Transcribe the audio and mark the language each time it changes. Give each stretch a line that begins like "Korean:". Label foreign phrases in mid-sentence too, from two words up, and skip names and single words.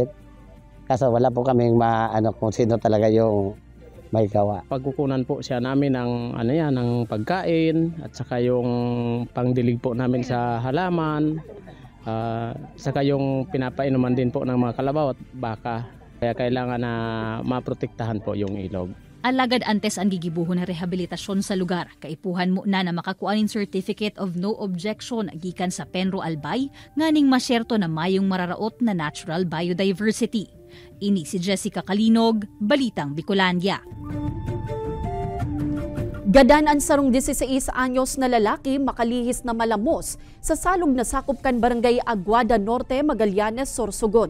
Filipino: Kaso wala po kaming maano kung sino talaga yung may gawa. Pagkukunan po siya namin ng ng pagkain at saka yung pangdilig po namin sa halaman, saka yung pinapainuman din po ng mga kalabaw at baka. Kaya kailangan na maprotektahan po yung ilog.
Bikol: Alagad antes ang gigibuhon na rehabilitasyon sa lugar. Kaipuhan mo na makakuanin Certificate of No Objection gikan sa Penro Albay nganing masyerto na mayong mararaot na
English: natural biodiversity.
Bikol: Ini si Jessica Kalinog, Balitang Bicolandia. Gadan ang sarong 16 anyos na lalaki makalihis na malamos sa salog na sakop kan Barangay Aguada Norte, Magallanes, Sorsogon.